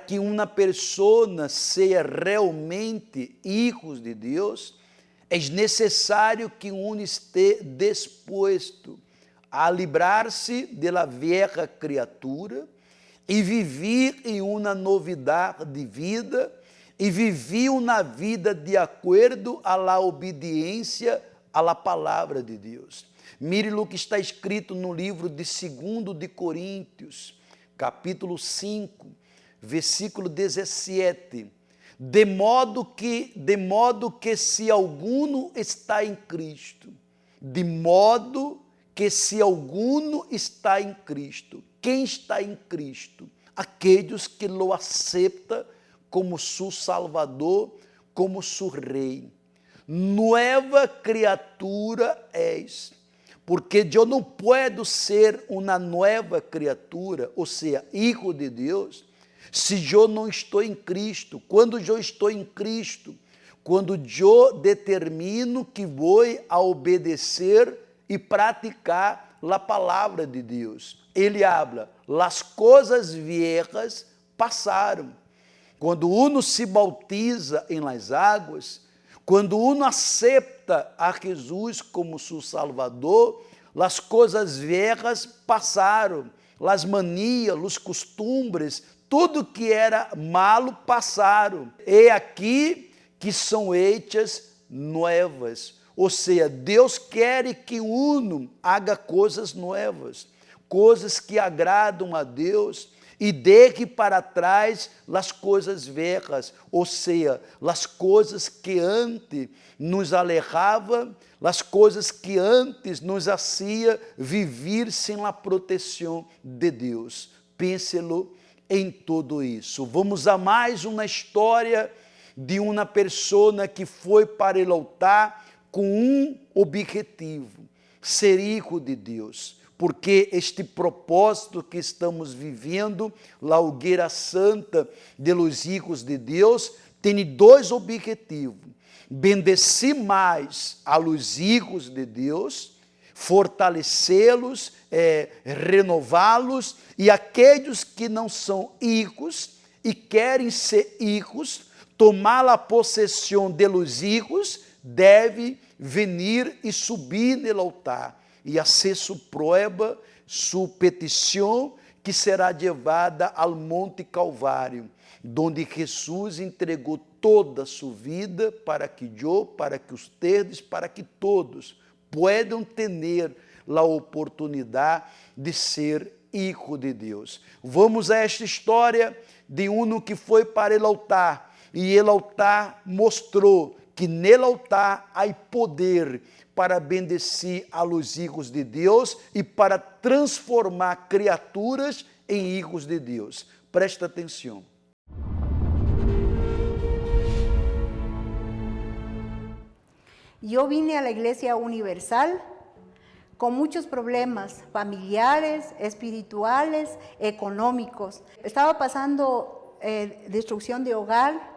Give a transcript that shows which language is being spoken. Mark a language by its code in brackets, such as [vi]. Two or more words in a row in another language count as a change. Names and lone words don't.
[pt] que uma pessoa seja realmente hijos de Deus, é necessário que esteja disposto a livrar-se da velha criatura e viver em uma novidade de vida, e viver uma vida de acordo à la obediência à la palavra de Deus. Mire o que está escrito no livro de 2 de Coríntios, capítulo 5, versículo 17. De modo que se alguno está em Cristo, de modo que se alguno está em Cristo. Quem está em Cristo? Aqueles que o aceitam como seu Salvador, como seu Rei. Nova criatura és. Porque eu não posso ser uma nova criatura, ou seja, filho de Deus, se eu não estou em Cristo. Quando eu estou em Cristo, quando eu determino que vou a obedecer e praticar a palavra de Deus. Ele habla, as coisas viejas passaram. Quando [es] uno se bautiza [pt] em las águas, quando uno aceita a Jesus como seu Salvador, as coisas viejas passaram, as manias, os costumes, tudo que era malo passaram. E aqui que são hechas novas. Ou seja, Deus quer que [es] uno haga [pt] coisas novas, coisas que agradam a Deus e deixe para trás as coisas velhas, ou seja, as coisas que antes nos alejavam, as coisas que antes nos hacía viver sem a proteção de Deus. Pense-lo em tudo isso. Vamos a mais uma história de uma pessoa que foi para o altar com um objetivo, ser filho de Deus. Porque este propósito que estamos vivendo, a hogueira santa de [es] los hijos [pt] de Deus, tem dois objetivos: bendecir mais a [es] los hijos [pt] de Deus, fortalecê-los, renová-los, e aqueles que não são hijos e querem ser hijos, tomar a possessão de [es] los hijos, [pt] deve venir e subir no altar e [es] hacer su prueba, su [pt] petição, que será levada ao Monte Calvário, donde Jesus entregou toda a sua vida para que eu, para que ustedes, para que todos puedan ter a oportunidade de ser hijo de Deus. Vamos a esta história de um que foi para o altar, e o altar mostrou que nele altar há poder para bendecir a [es] los hijos [pt] de Deus e para transformar criaturas em hijos de Deus. Presta atenção. [es] Yo vine a la Iglesia Universal con muchos problemas familiares, espirituales, económicos. Estaba pasando destrucción de hogar.